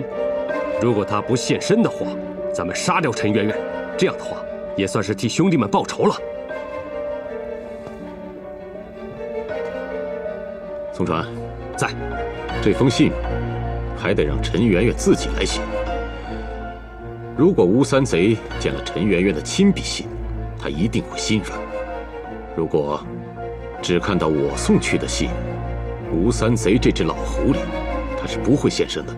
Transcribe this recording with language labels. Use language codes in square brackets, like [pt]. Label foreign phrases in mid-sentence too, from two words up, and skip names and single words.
[zh] 如果他不现身的话，咱们杀掉陈圆圆，这样的话也算是替兄弟们報仇了。宋川，在。这封信還得讓陳圓圓自己來寫。如果吳三賊見了陳圓圓的親筆信，他一定會心軟。如果只看到我送去的信，吳三賊這隻老狐狸，他是不會現身的。